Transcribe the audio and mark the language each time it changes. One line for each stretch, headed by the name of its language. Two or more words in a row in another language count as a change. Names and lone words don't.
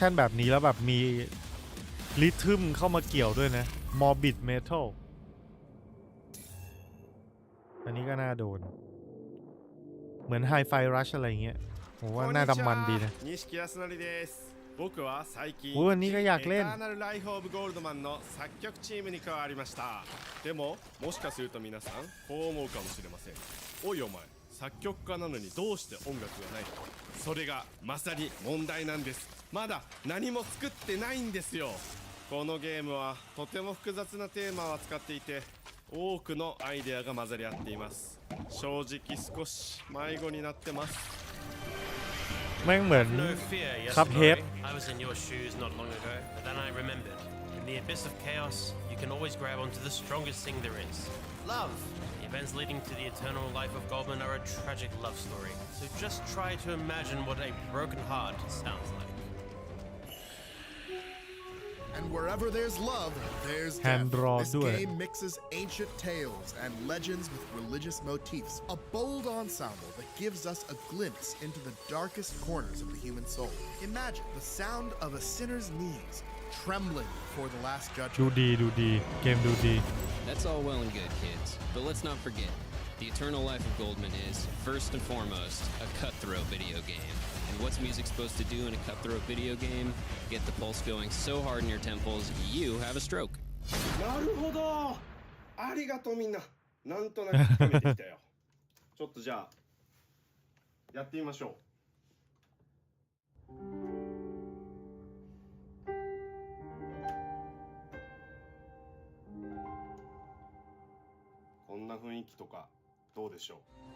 Thai: ชั่นแบบนี้แล้วแบบมีริทึมเข้ามาเกี่ยวด้วยนะ Morbid Metal อันนี้ก็น่าโดนเหมือน Hi-Fi Rush อะไรเงี้ยผมว่าน่าดำมันดีนะโอ้วันนี้ก็อยากเล่น
Japanese: 作曲家なのにどうして音楽がないのかそれがまさに問題なんですまだ何も作ってないんですよこのゲームはとても複雑なテーマを扱っていて多くのアイデアが混ざり合っています正直少し迷子になってます
Thai: แม่งเหมือนคัพเฮด
English: I was in your shoes not long ago but then I remembered in the abyss of chaos you can always grab onto the strongest thing there is love events leading to the eternal life of Goldman are a tragic love story. So just try to imagine what a broken heart sounds like. And wherever there's love, there's death. This game mixes ancient tales and legends with religious motifs. A bold ensemble that gives us a glimpse into the darkest corners of the human soul. Imagine the sound of a sinner's knees trembling before the last judgment.
Thai: ดูดีเกมดูดี
English: That's all well and good, kids, but let's not forget, the eternal life of Goldman is, first and foremost, a cutthroat video game. And what's music supposed to do in a cutthroat video game? Get the pulse going so hard in your temples, you have a stroke.
Japanese: なるほどありがとうみんななんとなくつかめてきたよちょっとじゃあやってみましょうこんな雰囲気とかどうでしょ